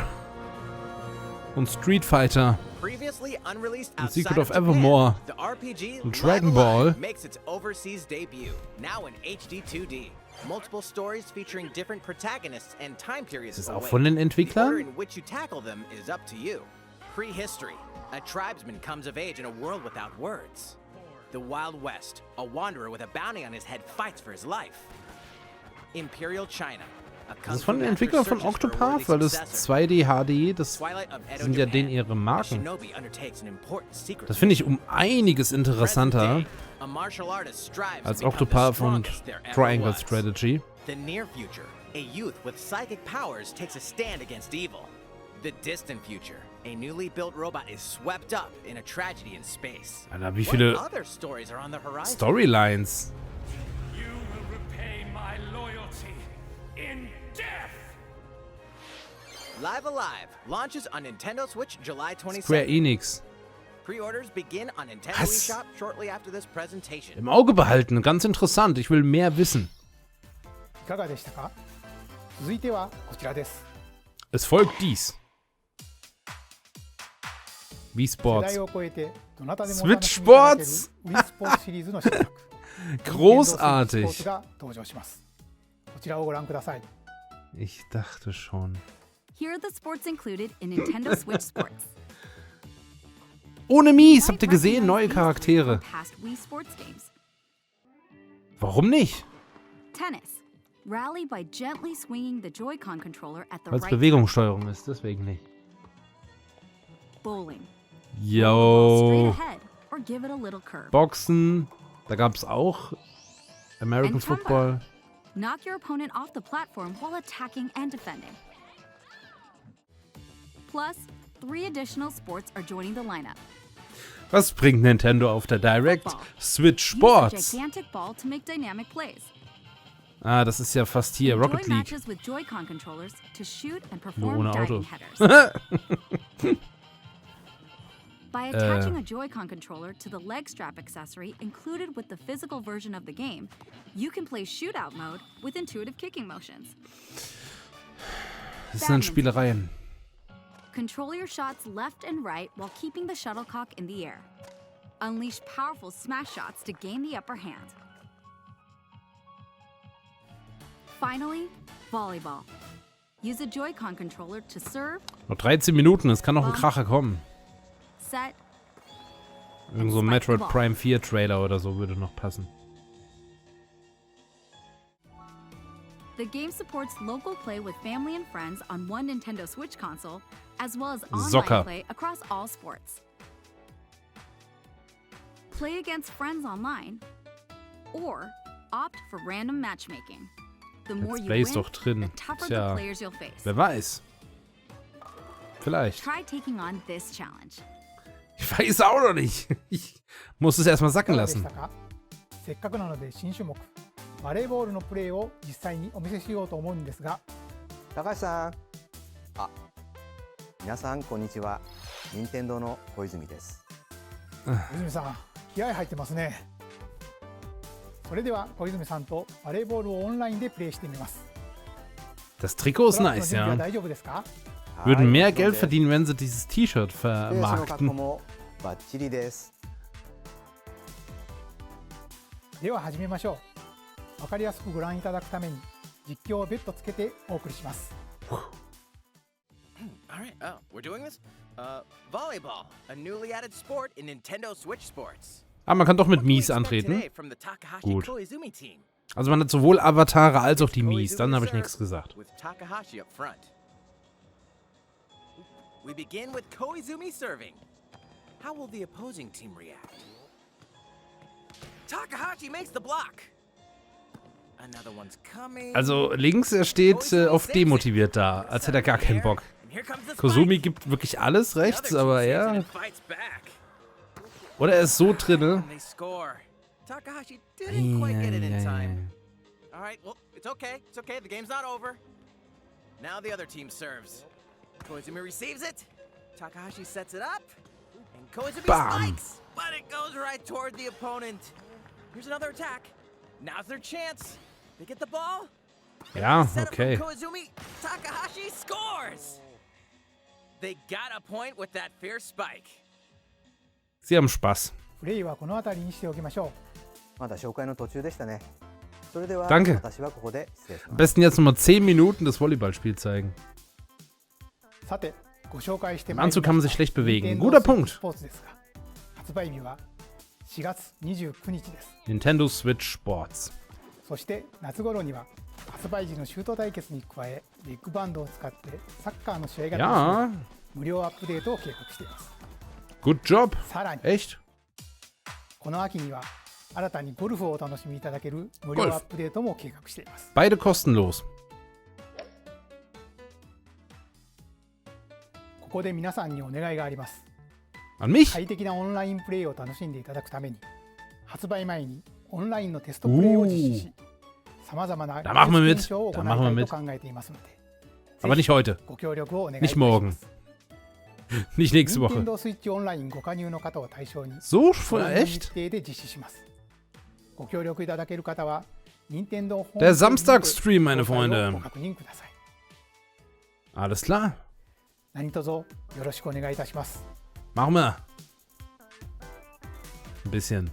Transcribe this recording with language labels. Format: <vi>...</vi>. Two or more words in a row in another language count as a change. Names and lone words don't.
<de>Und Street Fighter. Und Secret of Evermore. Und Dragon Ball. Ist das auch von den Entwicklern?</de> <en>Prehistory. A tribesman comes of age in a world without words. The Wild West. A wanderer with a bounty on his head fights for his life. Imperial China.</en> <de>Das ist von den Entwicklern von Octopath, weil das 2D HD, das sind ja denen ihre Marken. Das finde ich um einiges interessanter als Octopath und Triangle Strategy.</de> <en>The near future. A youth with psychic powers takes a stand against evil. The distant future. A newly built robot is swept up in a tragedy in space.</en> <de>Alter, wie viele Storylines.</de> <en>You will repay my loyalty in death. Live Alive launches on Nintendo Switch July 27th. Square Enix. Pre-orders begin on Nintendo eShop shortly after this presentation.</en> <de>Im Auge behalten, ganz interessant. Ich will mehr wissen.</de> <ja>いかがでしたか？ 続いてはこちらです。</ja> <de>Es folgt dies.</de> <ja>Wii 世 Sports. 代を超えてどなたでもお Switch 楽しみいただける Sports Wii スポーツシリーズの新作</ja> <de>Großartig.</de> <ja>Nintendo Switch Sports が登場します。こちらをご覧ください。</ja> <de>Ich dachte schon.</de> <en>Here are the sports included in Nintendo Switch Sports.</en> <de>Ohne Mies, habt ihr gesehen? Neue Charaktere.</de> <en>Past Wii Sports games.</en> <de>Warum nicht?</de> <en>Tennis. Rally by gently swinging the Joy-Con controller at the</en> <de>Weil es</de> <en>right</en> <de>Bewegungssteuerung ist, deswegen nicht.</de> <en>time. Bowling. Yo. Straight ahead or give it a little curve.</en> <de>Boxen. Da gab es auch American</de> <en>And Tumba. Football. Knock your opponent off the platform while attacking and defending. Plus, 3 additional sports are joining the lineup.</en> <de>Was bringt Nintendo auf der Direct?</de> <en>Football. Switch Use a Sports. gigantic ball to make dynamic plays.</en> <de>Ah, das ist ja fast hier</de> <en>Enjoy</en> <de>Rocket League.</de> <en>matches with Joy-Con controllers to shoot and</en> <de>Nur</de> <en>perform</en> <de>ohne</de> <en>diving</en> <de>Auto.</de> <en>headers. By attaching a Joy-Con controller to the leg strap accessory included with the physical version of the game, you can play shootout mode with intuitive kicking motions.</en> <de>Das sind Spielereien.</de> <en>Control your shots left and right while keeping the shuttlecock in the air. Unleash powerful smash shots to gain the upper hand. Finally, volleyball. Use a Joy-Con controller to serve,</en> <de>Noch 13 Minuten, es kann noch ein Kracher kommen.</de> <en>set,</en> <de>Irgend so ein Metroid Prime 4 Trailer oder so würde noch passen.</de> <en>The game supports local play with family and friends on one Nintendo Switch console, as well as online Soccer. play across all sports. Play against friends online, or opt for random matchmaking. The more Let's you</en> <de>Play ist</de> <en>win,</en> <de>doch drin.</de> <en>the tougher the</en> <de>Tja,</de> <en>players you'll face.</en> <de>wer weiß. Vielleicht.</de> <en>Try taking on this challenge.</en> <de>Ich weiß auch noch nicht. Ich muss es erstmal</de> <ja>い</ja> <de>sacken</de> <ja>かがでし</ja> <de>lassen.</de> <ja>たか？せっかくなので新種目バレーボールのプレーを実際にお見せしようと思うんですが、高橋さん、あ、皆さんこんにちは。任天堂の小泉です。小泉さん気合入ってますね。それでは小泉さんとバレーボールをオンラインでプレーしてみます。</ja> <de>Das Trikot ist</de> <ja>トラップの</ja> <de>nice,</de> <ja>準備は</ja> <de>ja.</de> <ja>大丈夫ですか？</ja> <de>Würden mehr Geld verdienen, wenn sie dieses T-Shirt</de> <ja>ペースの確保</ja> <de>vermarkten.</de> <ja>もバッチリです。では始めましょう。わかりやすくご覧いただくために実況を別途つけてお送りします。</ja> <en>All right, oh, we're doing this? Volleyball, a newly added sport in Nintendo Switch Sports.</en> <de>Ah, man kann doch mit</de> <en>What can we</en> <de>Mies</de> <en>expect</en> <de>antreten.</de> <en>today from the Takahashi</en> <de>Gut.</de> <en>Koizumi team?</en> <de>Also man hat sowohl Avatare als auch die Mies.</de> <en>Koizumi</en> <de>Dann habe ich</de> <en>serve</en> <de>nichts gesagt.</de> <en>With Takahashi up front. We begin with Koizumi serving. How will the opposing team react? Takahashi makes the block. Another one's coming.</en> <de>Also links, er steht oft demotiviert da, als hätte er gar keinen Bock.</de> <en>And here comes the Kozumi spike.</en> <de>gibt wirklich alles</de> <en>The</en> <de>rechts,</de> <en>other</en> <de>aber</de> <en>team saves it</en> <de>er...</de> <en>and fights back.</en> <de>Oder er ist so drinne.</de> <en>And they score. Takahashi didn't quite get it in time.</en> <de>Eieiei.</de> <en>All right, well, it's okay. It's okay. The game's not over. Now the other team serves. Koizumi receives it. Takahashi sets it up. And Koizumi Bam. spikes. But it goes right toward the opponent. Here's another attack. Now's their chance. They get the ball. And</en> <de>Ja,</de> <en>the setup from</en> <de>okay.</de> <en>Koizumi. Takahashi scores. They got a point with that fierce spike.</en> <de>Sie haben Spaß.</de> <ja>プレイはこの辺りにしておきましょまだ紹介の途中でしたね。それでは</ja> <de>Danke.</de> <ja>私はここで失礼し</ja> <de>Am</de> <ja>ます。</ja> <de>besten jetzt nochmal 10 Minuten das Volleyballspiel zeigen.</de> <ja>う。さてご紹介して</ja> <de>Im</de> <ja>まいり</ja> <de>Anzug</de> <ja>ま</ja> <de>kann man</de> <ja>し</ja> <de>sich</de> <ja>た</ja> <de>schlecht bewegen.</de> <ja>Nintendo</ja> <de>Guter</de> <ja>Switch</ja> <de>Punkt.</de> <ja>Sports ですが、発売日は4月29日です。</ja> <en>Nintendo Switch Sports.</en> <ja>そして夏頃には発売時のシュート対決に加えビッグバンドを使ってサッカーの試合が楽しめ</ja> <de>Ja,</de> <ja>る無料アップデートを計画しています。</ja> <en>good job.</en> <ja>さらに</ja> <de>Echt?</de> <ja>この秋には新たにゴルフをお楽しみいただける無料アップデートも計画しています。</ja> <de>Beide kostenlos.</de> <ja>ここで皆さんにお願いがあります。</ja> <de>An mich?</de> <ja>快適なオンラインプレイを楽しんでいただくために発売前にオンラインのテストプレイを実施し、さまざまな</ja> <de>Da machen wir mit.</de> <ja>検証を行い</ja> <de>Da machen wir</de> <ja>たい</ja> <de>mit.</de> <ja>と考えていますので、</ja> <de>Aber nicht heute.</de> <ja>ご協力をお願いいた</ja> <de>Nicht</de> <ja>しま</ja> <de>morgen.</de> <ja>す。</ja> <de>Nicht nächste Woche.</de> <ja>Nintendo Switch オンラインご加入の方を対象に</ja> <de>So?</de> <ja>ご覧の日</ja> <de>Echt?</de> <ja>程で実施します。ご協力いただける方は任天堂ホーム</ja> <de>Der</de> <ja>ページにて</ja> <de>Samstagstream, meine</de> <ja>詳細を</ja> <de>Freunde.</de> <ja>ご確認ください。</ja> <de>Alles klar.</de> <ja>何卒よろしくお願いいたします。</ja> <de>Machen wir. Ein bisschen.</de>